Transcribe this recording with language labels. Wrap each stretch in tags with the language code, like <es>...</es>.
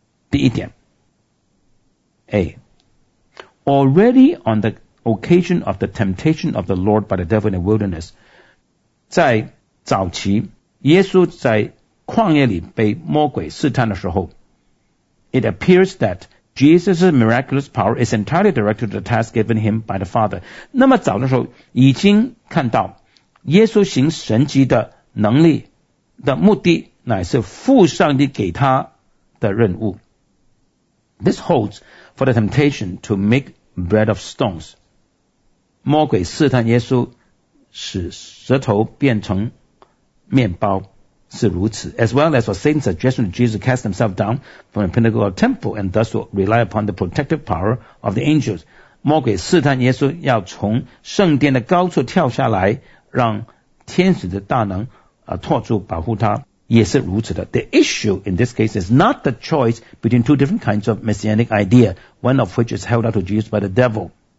<zh>第一点</zh> <en>，A， already on the occasion of the temptation of the Lord by the devil in the wilderness，</en> <zh>在早期耶稣在旷野里被魔鬼试探的时候</zh> <en>，it appears that Jesus' miraculous power is entirely directed to the task given him by the Father。</en> <zh>那么早的时候已经看到耶稣行神迹的能力的目的乃是父上帝给他的任务。</zh> <en>This holds for the temptation to make bread of stones。</en> <zh>魔鬼试探耶稣使舌头变成面包是如此。</zh> <en>As well as for Satan's suggestion that Jesus cast himself down from the pinnacle of the temple and thus will rely upon the protective power of the angels。</en> <zh>魔鬼试探耶稣要从圣殿的高处跳下来，让天使的大能托住保护他。也是如此的。</zh> <en>The issue in this case is not the choice between two different kinds of messianic idea, one of which is held out to Jesus by the devil.</en>